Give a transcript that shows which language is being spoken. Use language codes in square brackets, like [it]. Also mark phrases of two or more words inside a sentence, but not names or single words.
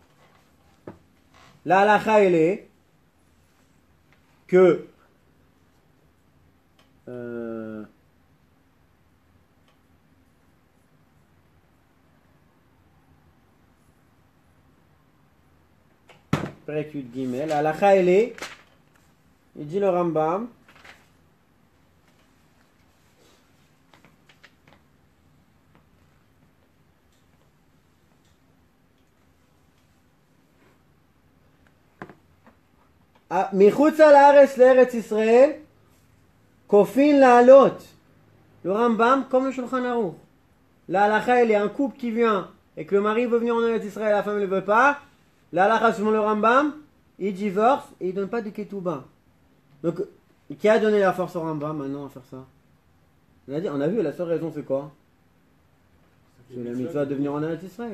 [fr] la halakha elle est que [he] פרק יוד גימל, [fr] la halakha elle est, il dit le Rambam, [he] מחוץ לארץ לארץ ישראל כופין לעלות. [fr] Le Rambam comme le Shulchan Aruch. La halakha, il y a un couple qui vient et que le mari veut venir en Eretz Israël, la femme ne le veut pas. La halakha, selon le Rambam, il divorce et il ne donne pas de ketouba. Donc, qui a donné la force au Rambam maintenant à faire ça? On a vu, la seule raison c'est quoi? C'est la mitzvah de venir en Eretz Israël.